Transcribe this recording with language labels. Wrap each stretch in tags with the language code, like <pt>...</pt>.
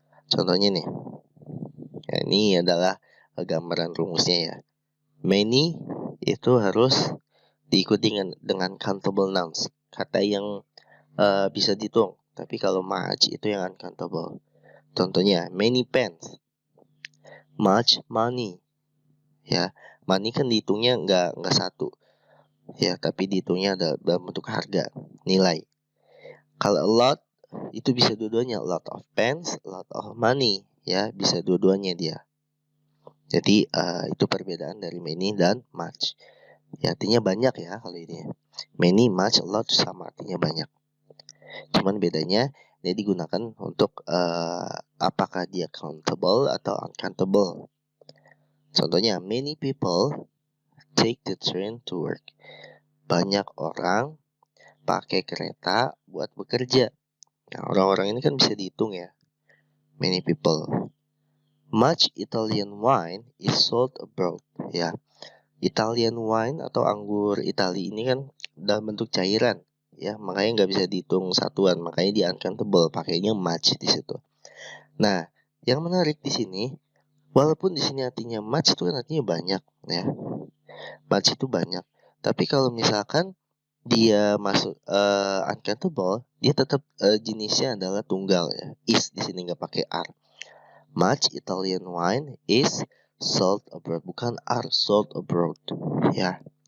<id>Contohnya nih, ya, ini adalah gambaran rumusnya ya. Many itu harus diikuti dengan countable nouns, kata yang bisa dihitung. Tapi kalau much itu yang uncountable. Contohnya,</id> <en>many pens, much money.</en> <id>Ya, money kan dihitungnya nggak satu. Ya, tapi dihitungnya dalam bentuk harga, nilai. Kalau</id> <en>a lot</en> <id>itu bisa dua-duanya,</id> <en>a lot of pens, a lot of money.</en> <id>Ya, bisa dua-duanya dia. Jadi itu perbedaan dari many dan much. Ya, artinya banyak ya kalau ini. Many, much, a lot sama artinya banyak. Cuman bedanya dia digunakan untuk apakah dia countable atau uncountable.</id> <en>Contohnya, many people take the train to work.</en> <id>Banyak orang pakai kereta buat bekerja. Nah, orang-orang ini kan bisa dihitung ya.</id> <en>Many people. Much Italian wine is sold abroad.</en> <id>Ya, Italian wine atau anggur Itali ini kan dalam bentuk cairan. Ya, makanya nggak bisa dihitung satuan. Makanya di uncountable, pakainya much di situ. Nah, yang menarik di sini, walaupun di sini artinya much itu kan artinya banyak, ya. Much itu banyak. Tapi kalau misalkan dia masuk uncountable, dia tetap jenisnya adalah tunggal ya. Is di sini nggak pakai are.</id> <en>Much Italian wine is sold abroad,</en> <id>bukan</id> <en>are sold abroad ya.</en>